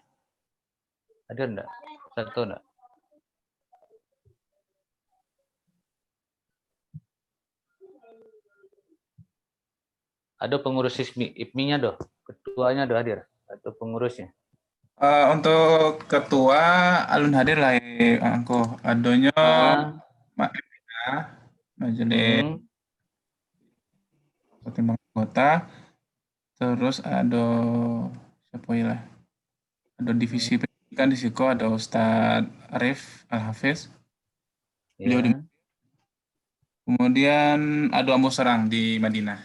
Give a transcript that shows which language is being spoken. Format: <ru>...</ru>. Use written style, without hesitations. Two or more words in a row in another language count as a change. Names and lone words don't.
<id>Ada enggak? Satu enggak? Ada pengurus IPMI-nya doh, ketuanya doh hadir atau pengurusnya? Untuk ketua alun hadir lah angko adonyo Mak Emina, majelis pertimbangan anggota, terus ada siapa ya lah, ada divisi pendidikan di situ, ada Ustadz Arif Al-Hafiz, beliau di, kemudian ada Ambo Serang di Madinah.</id>